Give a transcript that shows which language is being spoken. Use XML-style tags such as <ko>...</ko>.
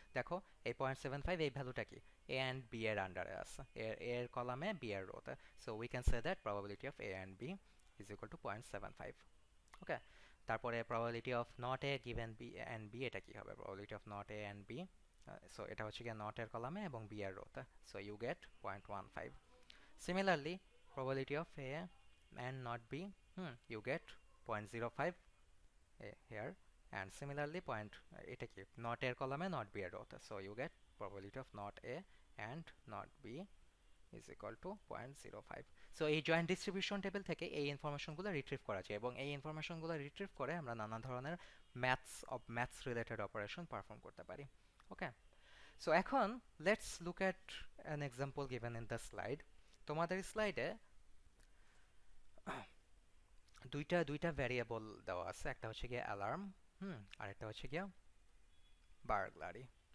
<bn>দেখো এই 0.75 এই ভ্যালুটা কি এ অ্যান্ড বি এর আন্ডারে আছে, এর কলামে বি এর রোতে।</bn> <en>So we can say that probability of A and B is equal to 0.75।</en> <bn>ওকে, তারপরে probability of not a given B and B, এটা কি হবে? Probability of not a and B, so এটা হচ্ছে গিয়ে নট এর কলামে এবং বি এর রোতে।</bn> <en>So you get 0.15। Similarly, probability of A and not B, you get 0.05 here, and similarly</en> <bn>এটা কি</bn> <en>not A</en> <bn>এর কলামে</bn> <en>not B</en> <bn>এর রোতে,</bn> <en>so you get probability of not A and not B is equal to 0.05.</en> <bn>So এই joint distribution table থেকে এই ইনফরমেশনগুলো retrieve করা যায়, এবং এই ইনফরমেশনগুলো রিট্রিভ করে আমরা নানা ধরনের ম্যাথস রিলেটেড অপারেশন পারফর্ম করতে পারি।</bn> <en>Okay, so এখন let's look at an example given in the slide.</en> <bn>তোমাদের স্লাইডে দুইটা ভ্যারিয়েবল দেওয়া আছে, একটা হচ্ছে গিয়ে অ্যালার্ম, আর একটা হচ্ছে গিয়ে বার্গলারি।</bn>